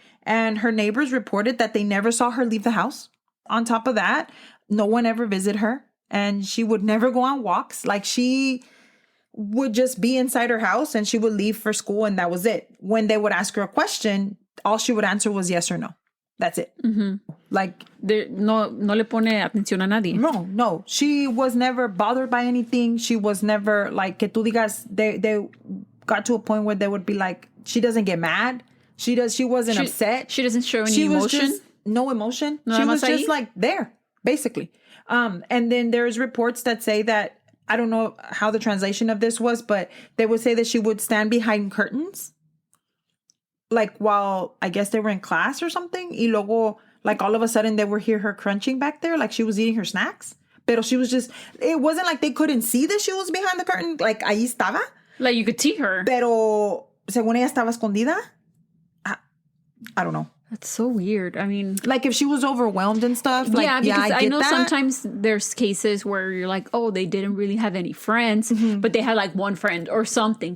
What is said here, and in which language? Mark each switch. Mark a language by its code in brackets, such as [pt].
[en] And her neighbors reported that they never saw her leave the house. On top of that, no one ever visited her. And she would never go on walks. Like she would just be inside her house and she would leave for school and that was it. When they would ask her a question, all she would answer was yes or no. That's it. Like [es] no le pone atención a nadie. No. [en] She was never bothered by anything. She was never like, [es] que tú digas, [en] they got to a point where they would be like, she doesn't get mad. She wasn't upset. She doesn't show any emotion. No emotion. She was just like there, basically. And then there's reports that say that, I don't know how the translation of this was, but they would say that she would stand behind curtains. Like while I guess they were in class or something. [es] Y luego, [en] like all of a sudden they would hear her crunching back there. Like she was eating her snacks. [es] Pero [en] she was just, it wasn't like they couldn't see that she was behind the curtain. Like [es] ahí estaba. [en] Like you could see her. [es] Pero según ella estaba escondida. [en] I don't know. That's so weird. I mean, like if she was overwhelmed and stuff. Like, because I know that. Sometimes there's cases where you're like, oh, they didn't really have any friends, but they had like one friend or something.